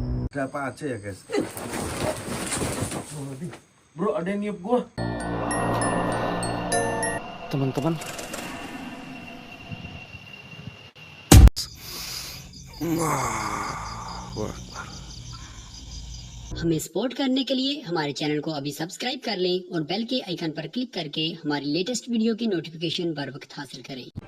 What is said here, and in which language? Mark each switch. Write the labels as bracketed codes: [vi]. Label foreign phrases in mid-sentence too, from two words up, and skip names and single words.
[id] Ada apa aja ya guys? Bro, ada yang niup gua. Teman-teman. [ur] ہمیں سپورٹ کرنے کے لیے ہمارے چینل کو ابھی سبسکرائب کر لیں اور بیل کے آئیکن پر کلک کرکے ہماری [en] latest video [ur] کی نوٹیفیکیشن بر وقت حاصل کریں.